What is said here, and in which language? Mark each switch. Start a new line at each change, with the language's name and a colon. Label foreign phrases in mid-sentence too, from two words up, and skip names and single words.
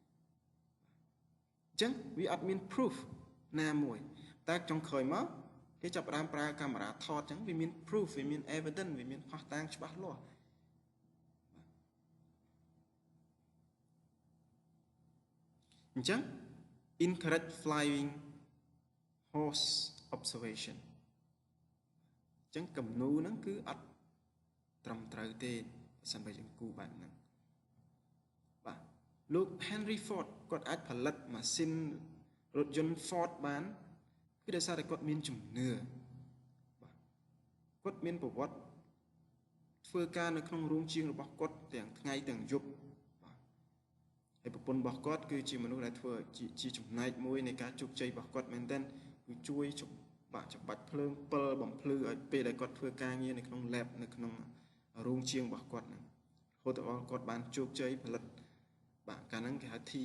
Khmer: វាអត់មាន proof ណាមួយតែចុងក្រោយមកគេចាប់ផ្ដើមប្រើកាមេរ៉ាថតអញ្ចឹងវាមាន proof វាមាន evidence វាមានភស្តុតាងច្បាស់លាស់អញ្ចឹង
English: incorrect flying horse observation
Khmer: អញ្ចឹងគំនូរហ្នឹងគឺអត់ត្រឹមត្រូវទេបើសិនបើយើងគូបែបហ្នឹងបាទលោក Henry Ford គាត់អាច ផលិតម៉ាស៊ីនរថយន្ត Ford បានគឺដោយសារតែគាត់មានជំនឿបាទគាត់មានប្រវត្តិធ្វើការនៅក្នុងរោងជាងរបស់គាត់ទាំងថ្ងៃទាំងយប់បាទហើយប្រពន្ធរបស់គាត់គឺជាមនុស្សដែលធ្វើជាចំណែកមួយនៃការជោគជ័យរបស់គាត់មែនទែនគឺជួយបាទច្បាច់ភ្លើងពិលបំភ្លឺឲ្យពេលដែលគាត់ធ្វើការងារនៅក្នុង lab នៅក្នុងរោងជាងរបស់គាត់ហ្នឹងហូតដល់គាត់បានជោគជ័យផលិតបាទកាលហ្នឹងគេហៅ